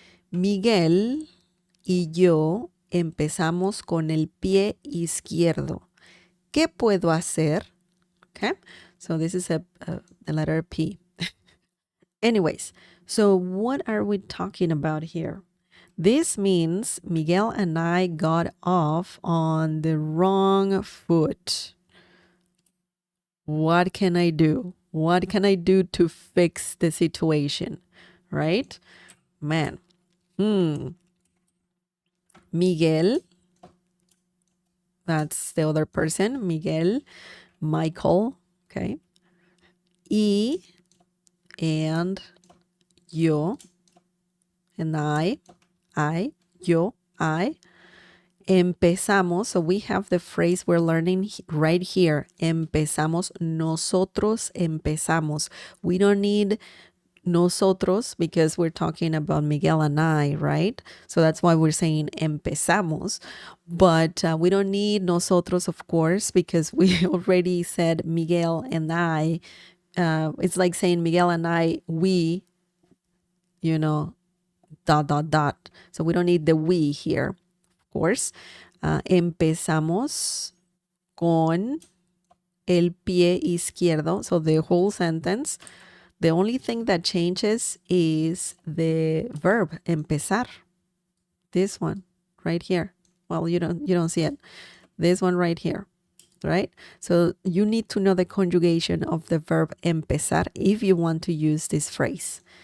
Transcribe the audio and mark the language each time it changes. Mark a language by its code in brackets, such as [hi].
[es] Miguel y yo empezamos con el pie izquierdo. ¿Qué puedo hacer? [en] Okay, so this is the letter P. Anyways, so what are we talking about here? This means Miguel and I got off on the wrong foot. What can I do? What can I do to fix the situation? Right? Man. Miguel, that's the other person. Miguel, Michael, okay? Y and yo and I, yo, I. Empezamos, so we have the phrase we're learning right here. [es] Empezamos, nosotros empezamos. [en] We don't need nosotros because we're talking about Miguel and I, right? So that's why we're saying empezamos. But we don't need nosotros, of course, because we already said Miguel and I. It's like saying Miguel and I, we, you know, ... So we don't need the we here, of course. [es] Empezamos con el pie izquierdo. [en] So the whole sentence, the only thing that changes is the verb empezar. This one right here. Well, you don't see it. This one right here, right? So you need to know the conjugation of the verb empezar if you want to use this phrase.